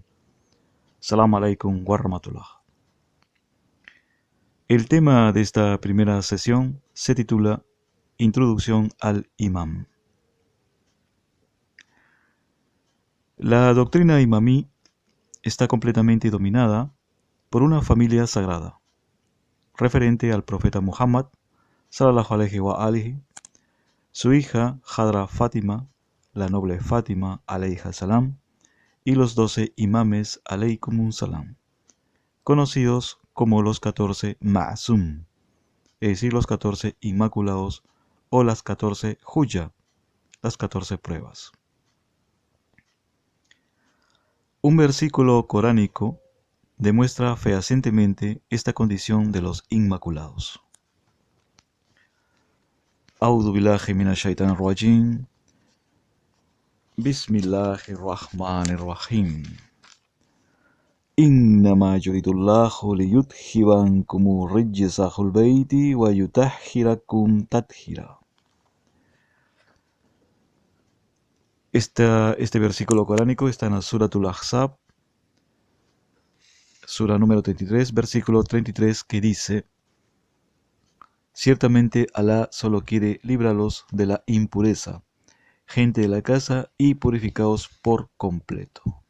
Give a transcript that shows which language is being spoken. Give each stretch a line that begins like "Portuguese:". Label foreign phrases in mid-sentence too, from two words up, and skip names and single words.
Arabic: السلام عليكم ورحمة الله.
Spanish: El tema de esta primera sesión se titula Introducción al Imam. La doctrina imamí está completamente dominada por una familia sagrada, referente al profeta Muhammad,
Arabic: صلى الله عليه وآله,
Spanish: su hija Hadra Fátima, la noble Fátima
Arabic: عليها السلام,
Spanish: y los 12 imames
Arabic: عليهم السلام,
Spanish: conocidos como los 14 Ma'sum, es decir, los 14 inmaculados o las 14 Hujja, las 14 pruebas. Un versículo coránico demuestra fehacientemente esta condición de los inmaculados.
Arabic: أعوذ بالله من الشيطان الرجيم. بسم الله الرحمن الرحيم. إنما يريد الله ليذهب عنكم الرجس أهل البيت ويطهركم تطهيرا.
Spanish: Este versículo coránico está en la Suratul Ahzab, sura número 33, versículo 33, que dice: Ciertamente Alá solo quiere librarlos de la impureza, gente de la casa, y purificados por completo.